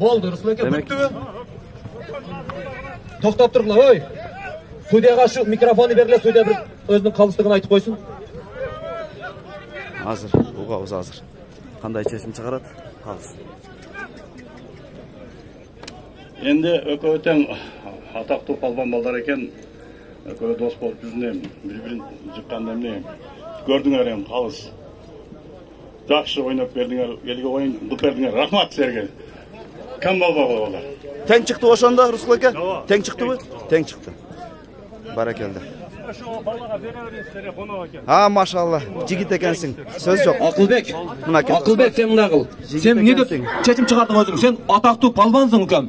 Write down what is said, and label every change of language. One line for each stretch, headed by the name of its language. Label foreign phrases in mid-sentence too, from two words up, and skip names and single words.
Kazakh: Болды, Рысбеке, бүтті. Тоқтап тұрғыла, ой. Судьяға шу микрофоны беріле, судья бір өзінің қалыстығын айтып қойсын.
Kyrgyz: Азыр, угабыз азыр. Кандай чечим чыгарат? Калыс.
Kazakh: Енді өкө тең атақты палбан балдар екен. Өкө дос болып жүзінен, бір-бірін жыққанда міне. Көрдіңер ем, қалыс. Жақшы ойнап бердіңер, елге ойын бұт бердіңер. Рахмат сіздерге. Кім балба олар?
Kyrgyz: Тең чыкты ошонда, Русул ака? Тең чыктыбы? Тең чыкты. Баракелде. Машалла, жигит экенсиң. Сөз жок. Акылбек, Мынакей. Акылбек, сен мына кыл. Сен эмне деп чечим чыгардың өзүң? Сен атактуу палбансың, укам.